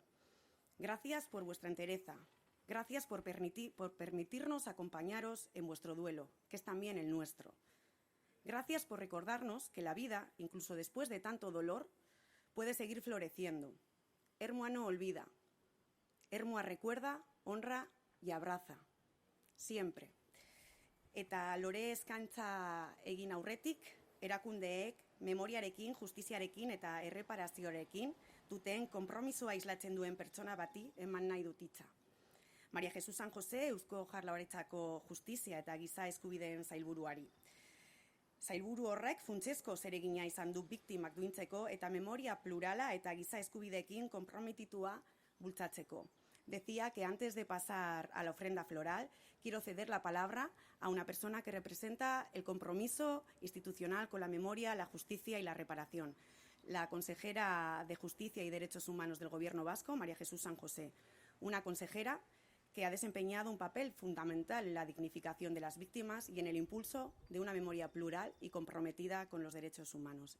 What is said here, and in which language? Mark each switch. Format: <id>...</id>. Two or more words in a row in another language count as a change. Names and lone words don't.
<es>Gracias por vuestra entereza, gracias por permitirnos acompañaros en vuestro duelo, que es también el nuestro. Gracias por recordarnos que la vida, incluso después de tanto dolor, puede seguir floreciendo. Ermua no olvida. Ermua recuerda, honra y abraza. Siempre.</es> <eu>Eta lore eskaintza egin aurretik, erakundeek memoriarekin, justiziarekin eta erreparazioarekin duten konpromisoa islatzen duen pertsona bati eman nahi dut hitza. Maria Jesus San Jose, Eusko Jaurlaritzako Justizia eta Giza Eskubideen sailburuari. Sailburu horrek funtsezko zeregina izan du biktimak duintzeko eta memoria plurala eta giza eskubideekin konprometitua bultzatzeko.</eu> <es>Decía que antes de pasar a la ofrenda floral, quiero ceder la palabra a una persona que representa el compromiso institucional con la memoria, la justicia y la reparación. La consejera de Justicia y Derechos Humanos del Gobierno vasco, María Jesús San José. Una consejera que ha desempeñado un papel fundamental en la dignificación de las víctimas y en el impulso de una memoria plural y comprometida con los derechos humanos.</es>